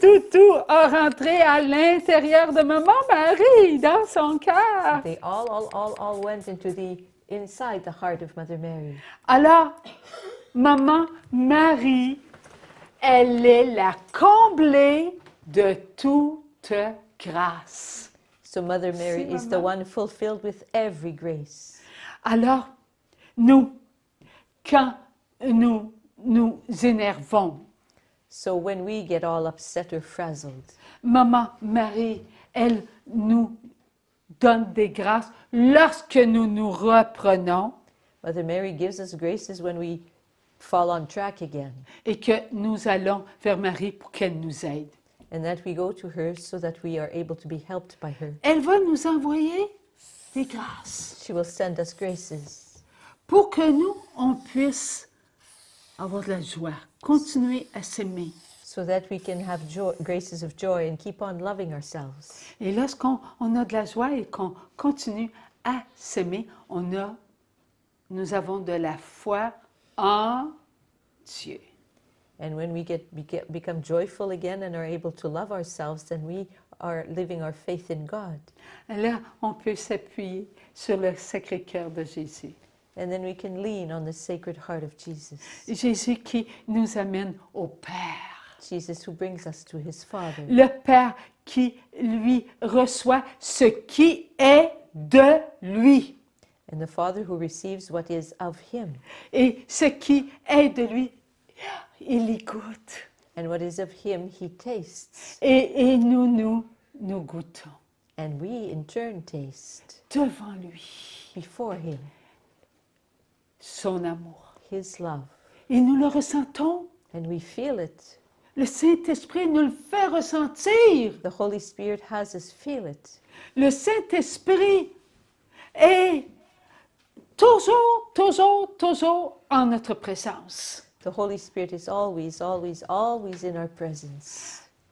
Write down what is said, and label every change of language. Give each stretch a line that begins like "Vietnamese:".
French: Tout a rentré à l'intérieur de Maman Marie, dans son cœur.
English: They all went inside the heart of Mother Mary.
French: Alors, Maman Marie, elle est la comblée de toute grâce.
English: So Mother Mary is the one fulfilled with every grace.
French: Alors, nous, quand nous nous énervons,
English: so when we get all upset or frazzled,
French: Maman Marie, elle nous donne des grâces lorsque nous nous reprenons.
English: Mother Mary gives us graces when we fall on track again.
French: Et que nous allons vers Marie pour qu'elle nous aide.
English: And that we go to her so that we are able to be helped by her.
French: Elle va nous envoyer des grâces.
English: She will send us graces.
French: Pour que nous, on puisse avoir de la joie, continuer à s'aimer.
English: So that we can have graces of joy and keep on loving ourselves.
French: Et lorsqu'on a de la joie et qu'on continue à s'aimer, nous avons de la foi en Dieu.
English: And when we become joyful again and are able to love ourselves, then we are living our faith in God.
French: Et là, on peut s'appuyer sur le Sacré-Cœur de Jésus.
English: And then we can lean on the Sacred Heart of Jesus.
French: Jésus qui nous amène au Père.
English: Jesus who brings us to his Father.
French: Le Père qui, lui, reçoit ce qui est de lui.
English: And the Father who receives what is of him.
French: Et ce qui est de lui, il y goûte.
English: And what is of him, he tastes.
French: Et nous goûtons.
English: And we, in turn, taste.
French: Devant lui.
English: Before him.
French: Son amour.
English: His love.
French: Et nous le ressentons.
English: And we feel it.
French: Le Saint-Esprit nous le fait ressentir.
English: The Holy Spirit has us feel it.
French: Le Saint-Esprit est toujours, toujours, toujours en notre présence.
English: The Holy Spirit is always, always, always in our presence.